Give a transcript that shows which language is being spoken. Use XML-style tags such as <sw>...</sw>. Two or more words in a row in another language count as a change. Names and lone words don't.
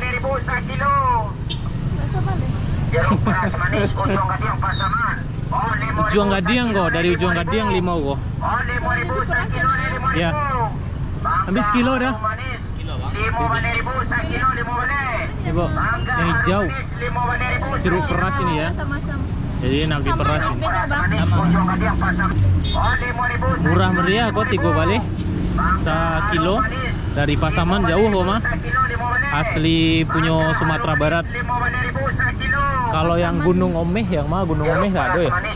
<id>5.000 sekilo. Jeruk peras manis ujung Kadiang Pasaman.</id> <min>Ujung Gadiang kok, dari ujung Gadiang 5 kok.</min> <id>5.000 sekilo, 5.000. Ya. Habis kilo dah. 5.000 sekilo, 5 baleh. Ibu, yang hijau. Jeruk peras ini ya. Sama-sama. Jadi nanti peras ini. Sama. Murah meriah kok 3 baleh. Sekilo dari Pasaman jauh kok mah. Asli punya Sumatera Barat. Kalau yang Gunung Omeh, yang mah Gunung Omeh nggak ada ya.</id>